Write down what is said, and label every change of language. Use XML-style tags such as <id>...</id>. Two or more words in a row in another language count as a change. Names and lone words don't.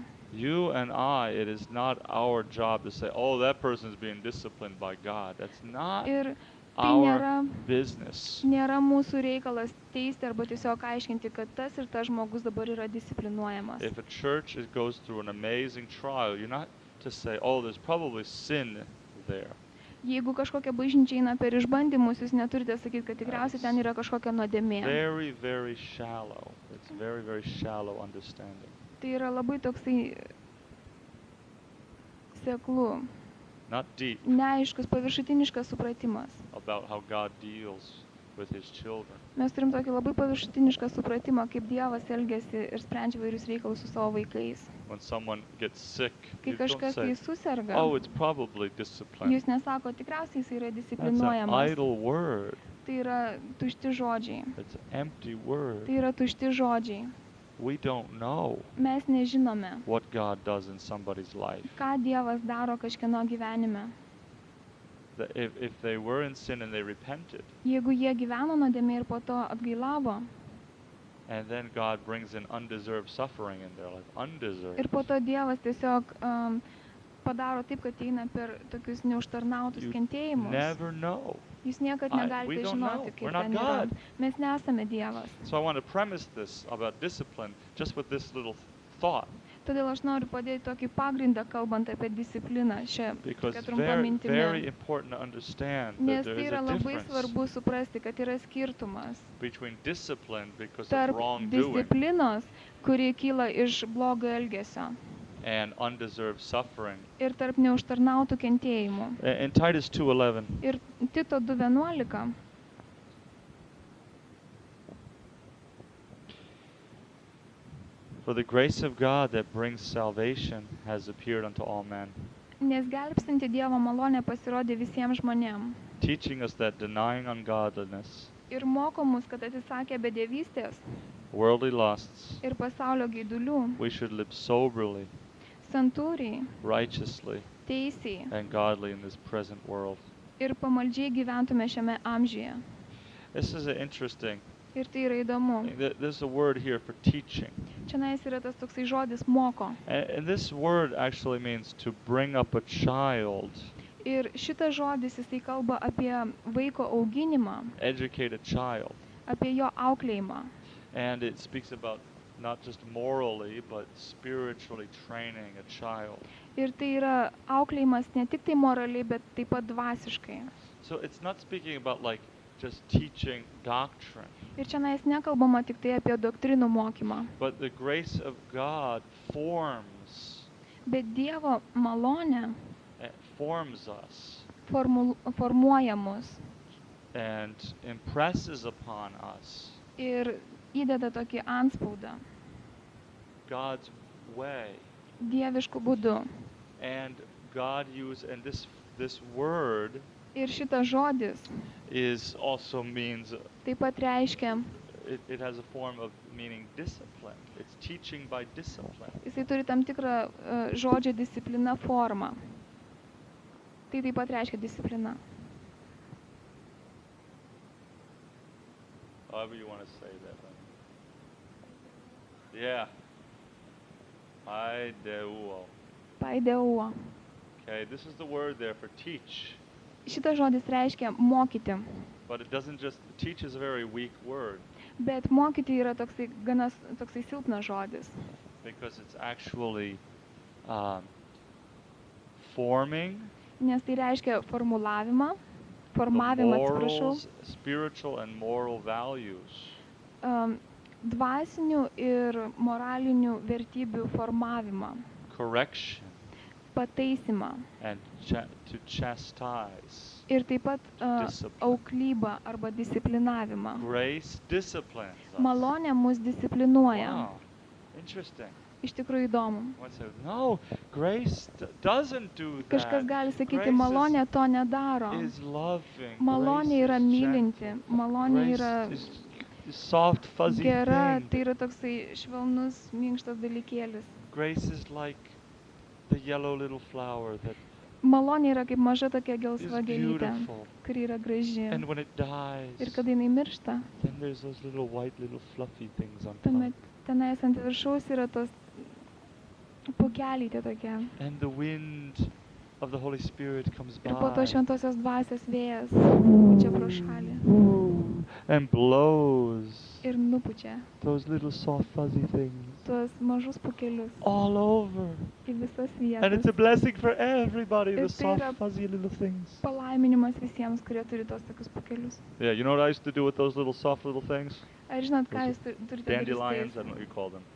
<en>You and I, it is not our job to say, oh, that person's being disciplined by God. That's not</en> <lt>Ir tai</lt> <en>our business.</en> <lt>nėra mūsų reikalas teisti arba tiesiog aiškinti, kad tas ir tas žmogus dabar yra disciplinuojamas.</lt> <en>If a church goes through an amazing trial, you're not to say, oh, there's probably sin there.</en> <lt>Jeigu kažkokia bažnyčia eina per išbandymus, jūs neturite sakyti, kad tikriausiai ten yra kažkokia nuodėmė.</lt> <en>Very, very shallow. It's very, very shallow understanding.</en> <lt>Tai yra labai toksai seklu,</lt> <en>Not deep</en> <lt>neaiškus, paviršutiniškas supratimas.</lt> <en>about how God deals with his children.</en> <lt>Mes turim tokį labai paviršutinišką supratimą, kaip Dievas elgiasi ir sprendžia vairius reikalus su savo vaikais.</lt> <en>When someone gets sick,</en> <lt>Kai</lt> <en>you don't</en> <lt>kažkas</lt> <en>say,</en> <lt>tai suserga,</lt> <en>oh, it's probably discipline.</en> <lt>jūs nesako, tikriausiai jis yra</lt> <en>That's an</en> <lt>disciplinuojamas.</lt> <en>idle word.</en> <lt>Tai yra tušti žodžiai.</lt> <en>It's an empty word.</en> <lt>Tai yra tušti žodžiai.</lt> <en>We don't know</en> <lt>Mes nežinome,</lt> <en>what God does in somebody's life.</en> <lt>ką Dievas daro kažkieno gyvenime.</lt> <en>If they were in sin and they repented,</en> <lt>Jeigu jie gyveno nuodėmė ir po to atgailavo,</lt> <en>and then God brings in undeserved suffering in their life, undeserved.</en> <lt>ir po to Dievas tiesiog padaro taip, kad eina per tokius neužtarnautus</lt> <en>You</en> <lt>kentėjimus.</lt> <en>never know.</en> <lt>Jūs niekad</lt> <en>We</en> <lt>negalite</lt> <en>don't know.</en> <lt>žinoti,</lt> <en>We're</en> <lt>kaip</lt> <en>not</en> <lt>ten yra.</lt> <en>God.</en> <lt>Mes nesame Dievas.</lt> <en>So I want to premise this about discipline just with this little thought.</en> <lt>Todėl aš noriu padėti tokį pagrindą, kalbant apie discipliną šią</lt> <en>Because</en> <lt>tokią trumpą</lt> <en>very,</en> <lt>mintimį.</lt> <en>very important to understand that</en> <lt>Nes</lt> <en>there</en> <lt>tai</lt> <en>is</en> <lt>yra</lt> <en>a</en> <lt>labai</lt> <en>difference</en> <lt>svarbu suprasti, kad yra skirtumas</lt> <en>between discipline because of</en> <lt>tarp</lt> <en>wrongdoing</en> <lt>disciplinos, kuri kyla iš blogo elgesio,</lt> <en>and undeserved suffering.</en> <lt>ir tarp neužtarnautų kentėjimų.</lt> <en>In Titus 2:11,</en> <lt>Ir Tito 2:11.</lt> <en>for the grace of God that brings salvation has appeared unto all men,</en> <lt>Nes gelbstinti Dievo malonė pasirodė visiems žmonėms.</lt> <en>teaching us that denying ungodliness,</en> <lt>Ir moko mus, kad atsisakę bedevystės</lt> <en>worldly lusts,</en> <lt>ir pasaulio geidulių,</lt> <en>we should live soberly,</en> <lt>santūriai,</lt> <en>righteously,</en> <lt>teisiai</lt> <en>and godly in this present world.</en> <lt>ir pamaldžiai gyventume šiame amžiuje.</lt> <en>This is interesting.</en> <lt>Ir tai yra įdomu.</lt> <en>There's a word here for teaching.</en> <lt>Čianais yra tas toksai žodis moko.</lt> <en>And this word actually means to bring up a child,</en> <lt>Ir šitas žodis jisai kalba apie vaiko auginimą,</lt> <en>educate a child.</en> <lt>apie jo auklėjimą.</lt> <en>And it speaks about not just morally, but spiritually training a child.</en> <lt>Ir tai yra auklėjimas ne tik tai moraliai, bet taip pat dvasiškai.</lt> <en>So it's not speaking about like just teaching doctrine,</en> <lt>Ir čianais nekalbama tik tai apie doktrinų mokymą,</lt> <en>but the grace of God forms</en> <lt>bet Dievo malonė</lt> <en>forms us</en> <lt>formuoja mus</lt> <en>and impresses upon us</en> <lt>ir įdeda tokį antspaudą</lt> <en>God's way.</en> <lt>dievišku būdu.</lt> <en>And God and this word</en> <lt>Ir šitas žodis</lt> <en>is also means</en> <lt>taip pat reiškia,</lt> <en>it has a form of meaning discipline. It's teaching by discipline.</en> <lt>jisai turi tam tikrą žodžio disciplina formą. Tai taip pat reiškia disciplina.</lt> <en>However you want to say that. Yeah. Paideuo. Paideuo. Okay, this is the word there for teach.</en> <lt>Šitas žodis reiškia mokyti.</lt> <en>But it doesn't just, teach is a very weak word.</en> <lt>Bet mokyti yra toksai gana toksai silpnas žodis.</lt> <en>Because it's actually forming</en> <lt>Nes tai reiškia formulavimą,</lt> <en>the</en> <lt>formavimą, atsiprašau,</lt> <en>morals, spiritual and moral values.</en> <lt>Dvasinių ir moralinių vertybių formavimą,</lt> <en>Correction</en> <lt>pataisimą</lt> <en>and to chastise.</en> <lt>ir taip pat</lt> <en>Discipline.</en> <lt>auklybą arba disciplinavimą.</lt> <en>Grace disciplines us.</en> <lt>Malonė mus disciplinuoja.</lt> <en>Wow. Interesting.</en> <lt>Iš tikrųjų įdomu.</lt> <en>One said, no, grace doesn't do that.</en> <lt>Kažkas gali sakyti,</lt> <en>Grace</en> <lt>malonė to nedaro.</lt> <en>is loving.</en> <lt>Malonė yra</lt> <en>Grace is</en> <lt>mylinti,</lt> <en>gentle.</en> <lt>malonė</lt> <en>Grace</en> <lt>yra</lt> <en>is soft, fuzzy</en> <lt>gera,</lt> <en>thing.</en> <lt>tai yra toksai švelnus, minkštas dalykėlis.</lt> <en>Grace is like the yellow little flower that</en> <lt>Malonė yra kaip maža tokia</lt> <en>is</en> <lt>gelsva gėlytė,</lt> <en>beautiful.</en> <lt>kuri yra graži.</lt> <en>And when it dies,</en> <lt>Ir kada jinai miršta,</lt> <en>then there's those little white little fluffy things on</en> <lt>tuomet</lt> <en>top.</en> <lt>tenais ant viršaus yra tos pūkelytė tokia.</lt> <en>And the wind of the Holy Spirit comes</en> <lt>Ir po to</lt> <en>by</en> <lt>šventosios dvasios vėjas pučia pro šalį</lt> <en>and blows</en> <lt>ir nupučia</lt> <en>those little soft fuzzy things</en> <lt>tuos mažus pūkelius</lt> <en>all over.</en> <lt>į visas</lt> <en>And it's a</en> <lt>vietas.</lt> <en>blessing for everybody,</en> <lt>Ir</lt> <en>the</en> <lt>tai yra</lt> <en>soft fuzzy little things.</en> <lt>Palaiminimas visiems, kurie turi tos tokius pūkelius.</lt> <en>Yeah, you know what I used to do with those little soft little things?</en> <lt>Ar žinot, ką</lt> <en>Those</en> <lt>jūs turite daryti su</lt> <en>Dandelions, I</en> <lt>tais?</lt> <en>don't know what you call them.</en>